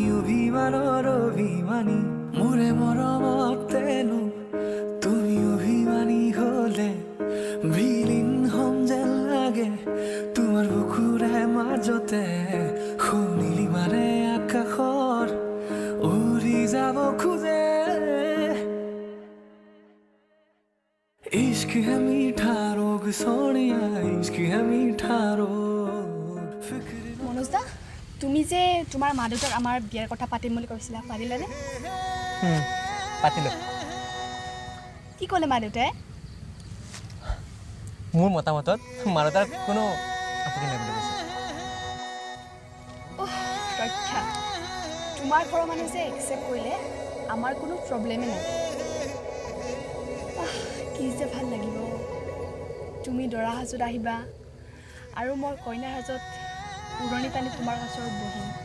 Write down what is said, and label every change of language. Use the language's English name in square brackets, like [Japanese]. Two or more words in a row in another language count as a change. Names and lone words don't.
[Assamese] অভিমানৰ অভিমানী মোৰে মৰমতেনো তুমি অভিমানী হলে বিলীন হম যেন লাগে তোমাৰ বুকুৰে মাজতে শুনিলি মানে আকাশৰ উৰি যাব খোজে [Hindi] इश्क है मीठा रोग सोनिया इश्क है मीठा रोग [Assamese] মনোজ দা তুমি যে তোমাৰ মা দেউতাক আমাৰ বিয়াৰ কথা পাতিম বুলি কৈছিলা পাৰিলানে পাতিলোঁ কি ক'লে মা দেউতাই মোৰ মতামতত মা দেউতাৰ কোনো আপত্তি নাই বুলি কৈছে ৰক্ষা তোমাৰ ঘৰৰ মানুহে যে একচেপ্ট কৰিলে আমাৰ কোনো প্ৰব্লেমেই নাই কি যে ভাল লাগিব তুমি দৰা সাজত আহিবা আৰু মই কইনাৰ সাজত উৰণি টানি তোমাৰ ওচৰত বহিম